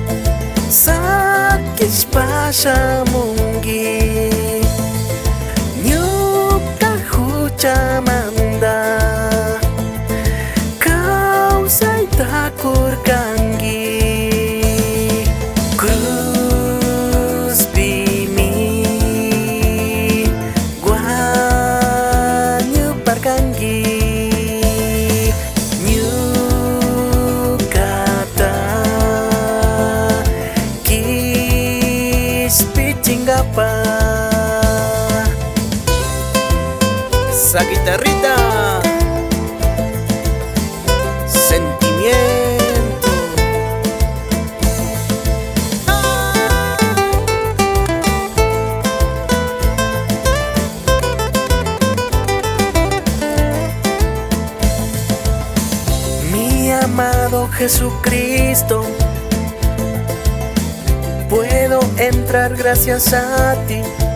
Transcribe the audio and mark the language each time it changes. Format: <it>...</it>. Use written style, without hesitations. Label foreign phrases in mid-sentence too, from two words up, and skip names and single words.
<qu>Sakishpa shamunki Ñuka huchamanta Kawsayta kurkanki Cruzpimi wañuparkanki Ñukata</qu> <es>Kispichingapa Esa guitarrita Sentimiento Mi amado Jesucristo Puedo entrar gracias a ti</es>